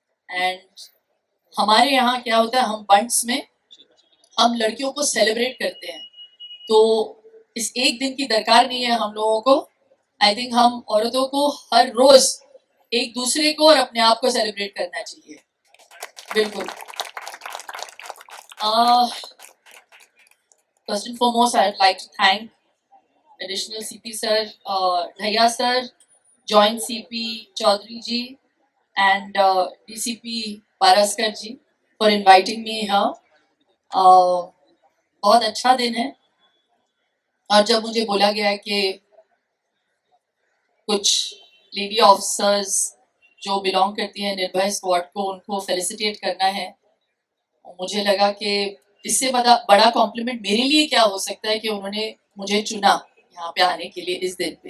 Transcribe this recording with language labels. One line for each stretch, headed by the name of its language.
Hindi: And हमारे यहाँ क्या होता है, हम बंट्स में हम लड़कियों को सेलिब्रेट करते हैं, तो इस एक दिन की दरकार नहीं है हम लोगों को।
English: I think
Hindi: हम औरतों को हर रोज एक दूसरे को और अपने आप को सेलिब्रेट करना चाहिए। बिल्कुल।
English: First and foremost, I'd like to thank additional CP sir, Dhaya sir, Joint CP Chaudhary ji, and DCP Paraskar ji for inviting me here.
Hindi: बहुत अच्छा दिन है, और जब मुझे बोला गया कि कुछ लेडी ऑफिसर्स जो बिलोंग करती हैं निर्भय स्क्वाड को, उनको फेलिसिटेट करना है, मुझे लगा कि इससे बड़ा कॉम्प्लीमेंट मेरे लिए क्या हो सकता है कि उन्होंने मुझे चुना यहाँ पे आने के लिए इस दिन पे।